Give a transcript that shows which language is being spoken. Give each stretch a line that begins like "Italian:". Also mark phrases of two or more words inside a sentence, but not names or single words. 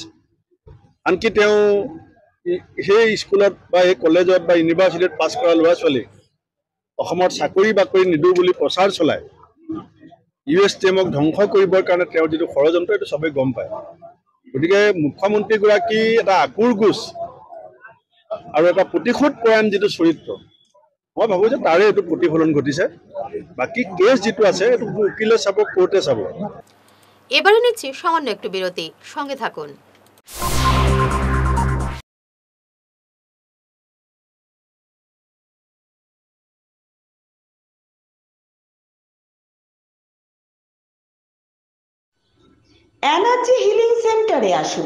Assamese: আনকি তেওঁ সেই স্কুলত বা এই কলেজত বা ইউনিভাৰ্চিটিত পাছ কৰা ল'ৰা ছোৱালী অসমত চাকৰি বাকৰি নিদিওঁ বুলি প্ৰচাৰ চলায় USTMক ধ্বংস কৰিবৰ কাৰণে তেওঁৰ যিটো ষড়যন্ত্ৰ এইটো চবেই গম পায়। গতিকে মুখ্যমন্ত্ৰীগৰাকী এটা আকুৰ গোচ আৰু এটা প্ৰতিশোধ পৰায়ণ যিটো চৰিত্ৰ, মই ভাবোঁ যে তাৰে এইটো প্ৰতিফলন ঘটিছে। বাকী কেছ যিটো আছে এইটো উকিলে চাব, কোৰ্টে চাব।
Bangla: এবারে নিচ্ছি সামান্য একটু বিরতি, সঙ্গে থাকুন। এনার্জি হিলিং সেন্টারে আসুন।